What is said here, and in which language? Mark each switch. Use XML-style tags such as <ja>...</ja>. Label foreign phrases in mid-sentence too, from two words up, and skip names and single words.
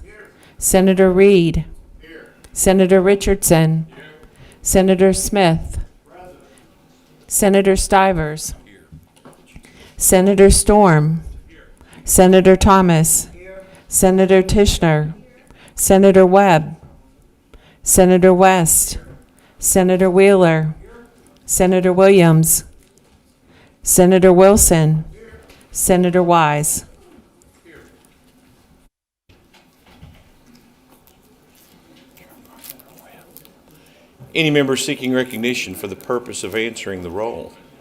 <en>Senator Reed, Senator Richardson, Senator Smith, Senator Stivers, Senator Storm, Senator Thomas, Senator Tishner, Senator Webb, Senator West, Senator Wheeler, Senator Williams, Senator Wilson, Senator Wise. Any member seeking recognition for the purpose of answering the roll?</en>